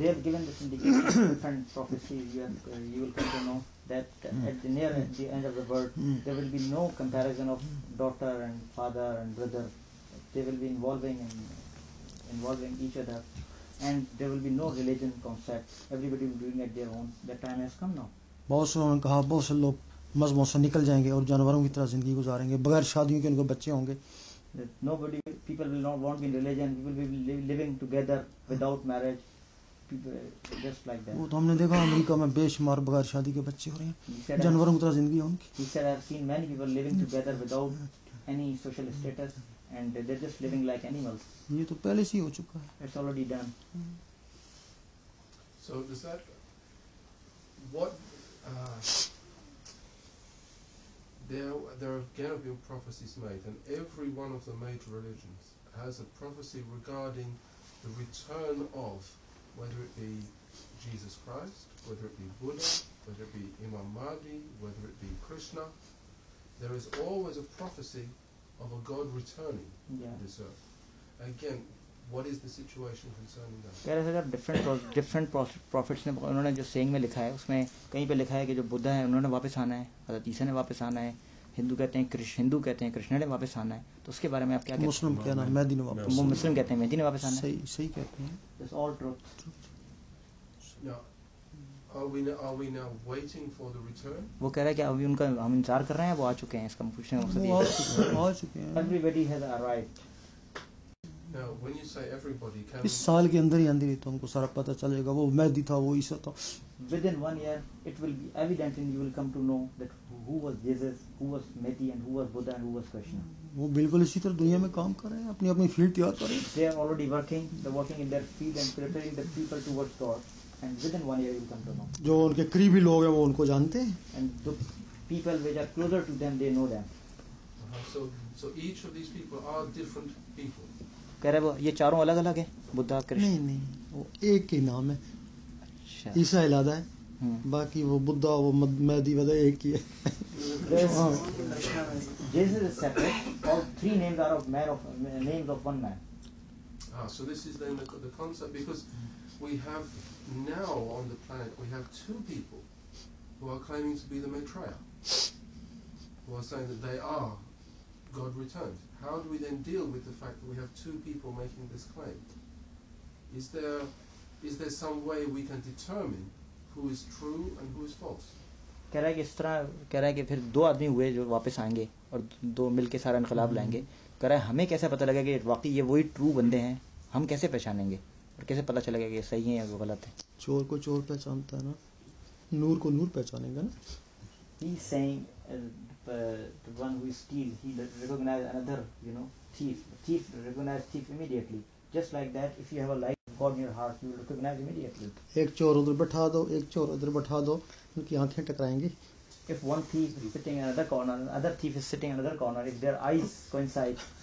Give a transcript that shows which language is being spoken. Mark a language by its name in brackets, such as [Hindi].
[English] They have given this indication different prophecies. You will come to know that at the end of the world there will be no comparison of daughter and father and brother. They will be involving each other, and there will be no religion concept. Everybody will be doing at their own. That time has come now. [Hindi] बहुत से उन्होंने कहा बहुत से लोग मजहबों से निकल जाएंगे और जानवरों की तरह जिंदगी गुजारेंगे, बगैर शादियों के उनको बच्चे होंगे। [English] People will not want to be in religion. People will be living together without marriage. People just like that. [Hindi] वो तो हमने देखा अमेरिका में बेशुमार बगैर शादी के बच्चे हो रहे हैं, जानवरों की तरह जिंदगी है उनकी। [English] He said, I have seen many people living together without any social status, and they're just living like animals. [Hindi] ये तो पहले से ही हो चुका है। [English] It's already done. So does that, what, there have again been prophecies made, and every one of the major religions has a prophecy regarding the return of, whether it be Jesus Christ, whether it be Buddha, whether it be Imam Mahdi, whether it be Krishna. There is always a prophecy of a God returning to this earth. Again, what is the situation concerning that? [Hindi] कह रहे sir [English] different prophets [Hindi] ने उन्होंने जो saying में लिखा है उसमें कहीं पे लिखा है कि जो बुद्धा है उन्होंने वापस आना है, हज़रत ईसा ने वापस आना है, हिंदू कहते हैं कृष्ण ने वापस आना है, तो उसके बारे में आप क्या कहते हैं? मुस्लिम क्या नाम मेहदी ने वापस, मुस्लिम कहते हैं मेहदी ने वापस आना है। सही कहते हैं। [English] That's all truth. Now, are we now waiting for the return? [Hindi] वो कह रहा है कि अभी उनका हम इंतजार कर रहे हैं, वो आ चुके हैं, इसका पूछने का मकसद ये है। आ चुके हैं। [English] Everybody has arrived. Now, when you say everybody, can [Hindi] इस साल के अंदर ही तो हमको सारा पता चलेगा वो मेहदी था, वो ईसा था। [English] Within 1 year, it will be evident and you will come to know that who was Jesus, who was Mehdi, and who was Buddha, and who was Krishna. [Hindi] वो बिल्कुल इसी तरह दुनिया में काम कर रहे हैं, अपनी अपनी फील्ड तैयार कर रहे हैं। [English] They are already working. They're working in their field and preparing the people towards God. and within 1 year you will come to know. [Hindi] जो उनके करीबी लोग हैं वो उनको जानते हैं. [English] And the people which are closer to them, they know them. So each of these people are different people. [Hindi] कह रहे वो ये चारों अलग अलग है, बुद्धा कृष्ण. नहीं वो एक ही नाम है. अच्छा. ईसा अलग है, बाकी वो बुद्धा वो महदी वगैरह एक ही है. [English] Jesus is separate. All three names are of names of one man. So this is then the concept, because we have now on the planet we have two people who are claiming to be the Maitreya, who are saying that they are God returned. How do we then deal with the fact that we have two people making this claim? Is there some way we can determine who is true and who is false? [Hindi] कह रहा है कि इस तरह कह रहा है कि फिर दो आदमी हुए जो वापस आएंगे और दो मिलके सारा इनकलाब लाएंगे. कह रहा है हमें कैसे पता लगेगा कि वाकई ये वही ट्रू बंदे हैं? हम कैसे पहचानेंगे और कैसे पता चलेगा कि ये सही है या वो गलत है? चोर को चोर पहचानता है ना, नूर को नूर पहचानेगा ना. [English] He is saying the one who steals, he recognize another, thief. The thief recognize thief immediately. Just like that, if you have a light of God in your heart, you will recognize immediately. [Hindi] एक चोर उधर बैठा दो, एक चोर उधर बैठा दो, उनकी आंखें टकराएंगी. [English] If one thief is sitting in another corner, another thief is sitting in another corner, if their eyes coincide,